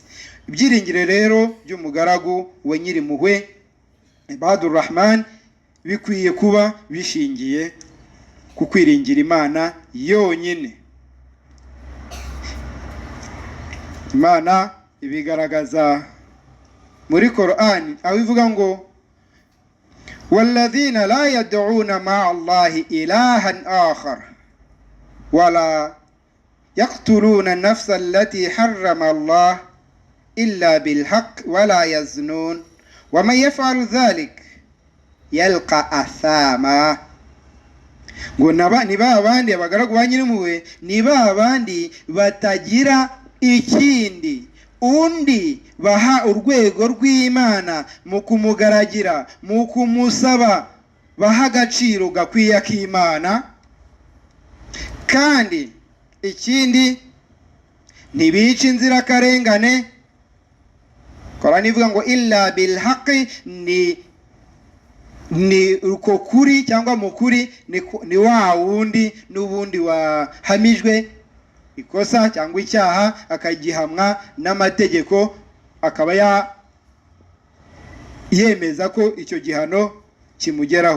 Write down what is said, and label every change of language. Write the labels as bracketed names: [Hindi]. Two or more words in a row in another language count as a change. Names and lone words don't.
[Kinyarwanda] Ibyiringiro rero by'umugaragu we Nyirimpuhwe [Arabic] عباد الرحمن [Kinyarwanda] bikwiye kuba bishingiye ku kwiringira Imana yonyine. Imana ibigaragaza muri Qur'an aho ivuga ngo [Arabic] والذين لا يدعون مع الله إلها آخر ولا يقتلون النفس التي حرم الله إلا بالحق ولا يزنون ومن يفعل ذلك يلقى أثاما. [Kinyarwanda] ngo ni ba bandi abagaragu ba Nyirimpuhwe, ni ba bandi batagira ikindi undi baha urwego rw'Imana mu kumugaragira, mu kumusaba, baha agaciro gakwiye k'Imana, kandi ikindi ntibica inzirakarengane. Qur'an ivuga ngo [Arabic] إلا بالحق, [Kinyarwanda] ni uko kuri cyangwa mu kuri ni wa wundi n'ubundi wahamijwe ikosa cyangwa icyaha akagihamwa n'amategeko, akaba yemeza ko icyo gihano kimugeraho.